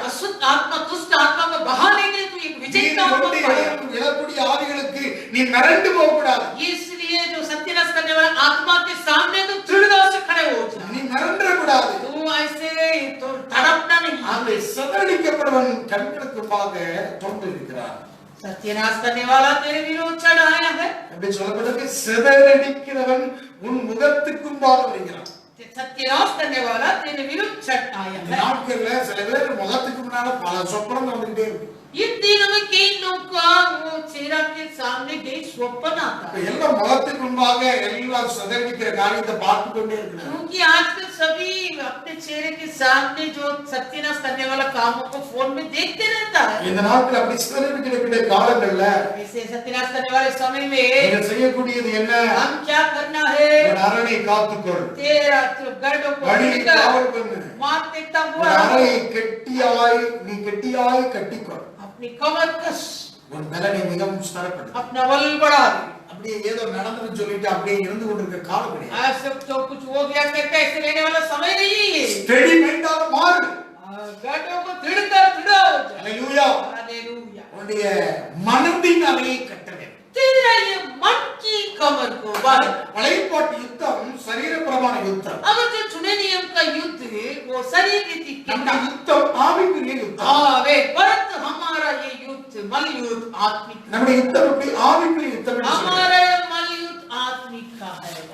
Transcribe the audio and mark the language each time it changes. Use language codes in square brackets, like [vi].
[hi] अशुद्ध आत्मा दुष्ट आत्मा को बहाने के लिए तू एक विजय का आत्मा पाया। [ta] எழக்கூடிய ஆவிகளுக்கு நீ மிரண்டு போக கூடாது. [hi] इसलिए जो सत्यानाश करने वाला आत्मा के सामने तो दृढ़ता से खड़े हो जा। [ta] நீ மிரண்ட கூடாது. [hi] तू ऐसे तो तड़पना नहीं। [ta] அந்த சிதறடிக்கப்படுவன் கண்களுக்கு முன்பாக தோன்றியிருக்கிறார். [hi] सत्यानाश करने वाला तेरे विरोध चढ़ आया है। [ta] அப்படி சொல்லப்பட்டது சிதறடிக்கிறவன் உன் முகத்துக்கு முன்பாக வருகிறான். [hi] सत्यानाश करने वाला तेरे विरुद्ध चढ़ आया [ta] இந்த [hi] है। [ta] நாட்கள்ல சில பேர் முகத்துக்கு முன்னால பல சொப்பனம் வந்துட்டே இருக்கு. [hi] इन दिनों में कई लोग का वो चेहरा के सामने कई स्वप्न आता [ta] இப்ப [hi] है। [ta] எல்லாம் முகத்துக்கு முன்பாக எல்லாம் சிதறடிக்கிற காரியத்தை பார்த்து கொண்டே இருக்கிறாங்க. [hi] क्योंकि आजकल सभी अपने चेहरे के सामने जो सत्यानाश करने वाला कामों को फोन में देखते रहता है। [ta] இந்த நாட்கள் அப்படி சிதறடிக்கிற காலங்கள்ல [hi] ऐसे सत्यानाश करने वाले समय में [ta] நீங்க செய்யக்கூடியது என்ன? [hi] हम क्या करना है? [ta] உன் அரணை காத்துக்கொள். [hi] तेरा तो गढ़ों को [ta] வழியை [hi] लेकर [ta] காவல் பண்ணு. [hi] मार देखता [ta] உன் [hi] हुआ [ta] அறையை கெட்டியாய் கட்டிக்கொள். [hi] अपनी कमर कस, [ta] உன் பலனை மிகவும் ஸ்திரப்படு. [hi] अपना बल बढ़ा दे। [ta] அப்படியே ஏதோ நடந்துன்னு சொல்லிட்டு அப்படியே இருந்து கொண்டிருக்க காலம் கிடையாது. [hi] ऐसे तो कुछ हो गया करके ऐसे रहने वाला समय नहीं है। [en] steady மைண்டாக [ta] மாறு. [hi] गढ़ों को दृढ़ता दृढ़ हो जा। ஹalleluya. हालेलुया। [ta] உன்னுடைய மனதின் அறையை கட்ட வேண்டும். [hi] तेरा ये मन की कमर को बांध। [ta] பழையபாட்டு யுத்தம் சரீரபிரமாண யுத்தம். [hi] अगर जो चुने नियम का युद्ध है वो शरीर रीति के [ta] நம்ம யுத்தம் ஆவிக்குரிய யுத்தம். [hi] वे परंतु हमारा ये युद्ध मल युद्ध आत्मिक, [ta] நம்முடைய யுத்தம் எப்படி ஆவிக்குரிய யுத்தம் என்று சொல்றோம். [hi] हमारा मल युद्ध आत्मिक का है।